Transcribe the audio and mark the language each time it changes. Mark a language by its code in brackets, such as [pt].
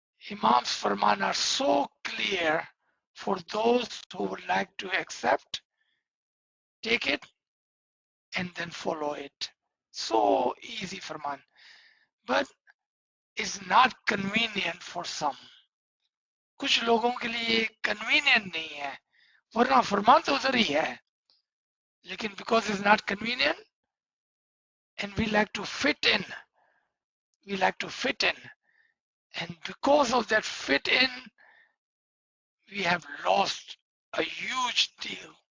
[en] Imam's Farman are so clear for those who would like to accept, take it, and then follow it. So easy Farman. But it's not convenient for some. [hi] कुछ लोगों के लिए convenient नहीं है, वरना फरमान तो उधर ही है. लेकिन [en] because it's not convenient, and we like to fit in, and because of that fit in, we have lost a huge deal.